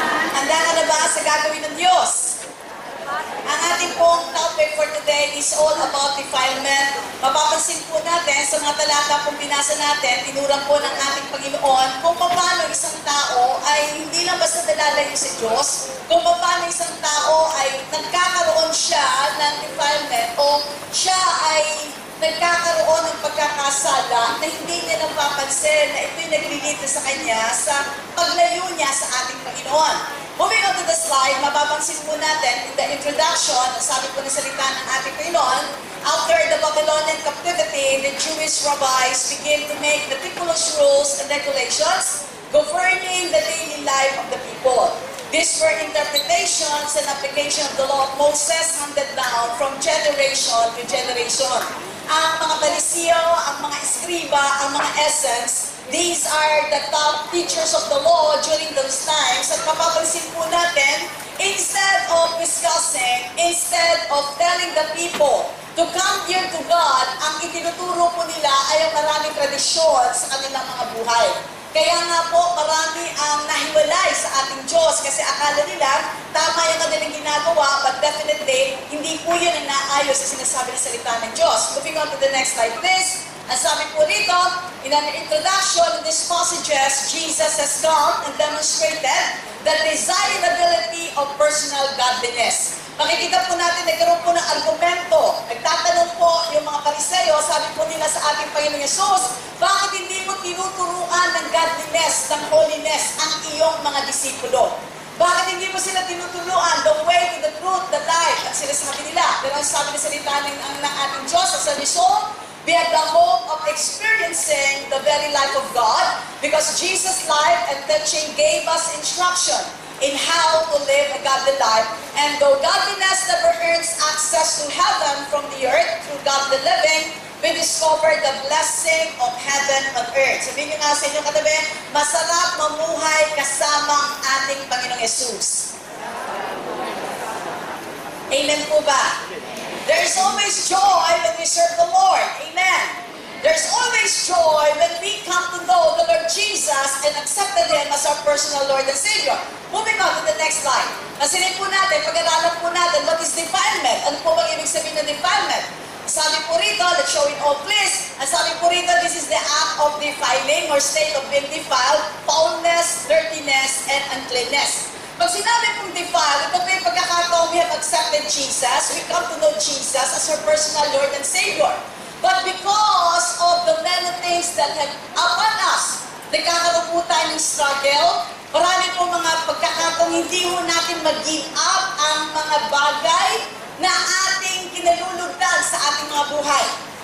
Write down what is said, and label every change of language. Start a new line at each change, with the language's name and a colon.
Filipino: Handa ka na ba sa gagawin ng Diyos? Ang ating pong
English: topic for today is all about defilement.
Filipino: Mapapansin po natin sa mga talata pong binasa natin, tinuran po ng ating Panginoon kung paano isang tao ay hindi lang basta nalalayo sa Diyos, kung paano isang tao ay nagkakaroon siya ng defilement o siya ay nagkakaroon ng pagkakasala na hindi niya napapansin na ito'y naglilito sa kanya sa paglayo niya sa ating Panginoon.
English: Moving on to the slide,
Filipino: mapapansin po natin
English: in the introduction,
Filipino: sabi po ng salita ng ating Panginoon,
English: after the Babylonian captivity, the Jewish rabbis began to make meticulous rules and regulations governing the daily life of the people. These were interpretations and application of the law of Moses handed down from generation to generation.
Filipino: Ang mga Parisiyo, ang mga Eskriba, ang mga essence,
English: these are the top teachers of the law during those times.
Filipino: At mapapansin po natin,
English: instead of discussing, instead of telling the people to come here to God,
Filipino: ang itinuturo po nila ay ang maraming tradisyon sa kanilang mga buhay. Kaya nga po, marami ang nahiwalay sa ating Diyos kasi akala nila, tama yung kanilang ginagawa,
English: but definitely,
Filipino: hindi po yun ang naayos sa sinasabi ng salita ng Diyos.
English: Moving on to the next slide, please.
Filipino: Ang sabi po rito,
English: in an introduction of these passages, Jesus has come and demonstrated the desirability of personal godliness.
Filipino: Makikita po natin, nagkaroon po ng argumento. Nagtatanong po yung mga Pariseo, sabi po nila sa ating Panginoong Yesus, bakit hindi mo tinuturuan ng godliness, ng holiness, ang iyong mga disipulo? Bakit hindi mo sila tinuturuan
English: the way to the truth, the life?
Filipino: At sinasabi nila, pero ang sabi ng salita ng ating Diyos,
English: as a result, we have the hope of experiencing the very life of God because Jesus' life and teaching gave us instruction in how to live a godly life. And though godliness never earns access to heaven from the earth through godly living, we discover the blessing of heaven on earth.
Filipino: Sabihin nyo nga sa inyong katabi, masarap mamuhay kasama ang ating Panginoong Yesus. Amen po ba?
English: There's always joy when we serve the Lord. Amen. There's always joy when we come to know the Lord Jesus and accepted Him as our personal Lord and Savior. Moving on to the next slide.
Filipino: Nasinin po natin, pag-aralan po natin,
English: what is defilement?
Filipino: Ano po bang ibig sabihin ng defilement? Sabi po rito,
English: let's show it all please.
Filipino: Ang sabi po rito,
English: this is the act of defiling or state of being defiled, foulness, dirtiness, and uncleanness.
Filipino: Pag sinabi pong defile, ito po yung pagkakataon
English: we have accepted Jesus, we come to know Jesus as our personal Lord and Savior. But because of the many things that have upon us,
Filipino: nagkakaroon po tayo ng struggle, marami po mga pagkakataon hindi po natin mag-give up ang mga bagay na ating kinalulugdan sa ating mga buhay.